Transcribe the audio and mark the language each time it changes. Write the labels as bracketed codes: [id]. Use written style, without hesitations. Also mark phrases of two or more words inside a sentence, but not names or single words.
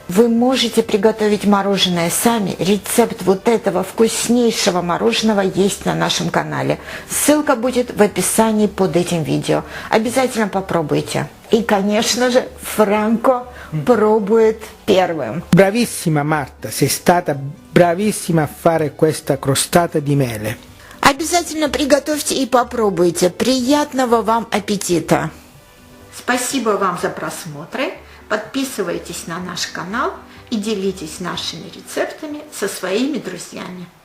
[ru] Вы можете приготовить мороженое сами. Рецепт вот этого вкуснейшего мороженого есть на нашем канале. Ссылка будет в описании под этим видео. Обязательно попробуйте. И, конечно же, Франко пробует первым. [it] Bravissima Marta, sei stata bravissima a fare questa crostata di mele. [ru] Обязательно приготовьте и попробуйте. Приятного вам аппетита! Спасибо вам за просмотры. Подписывайтесь на наш канал и делитесь нашими рецептами со своими друзьями.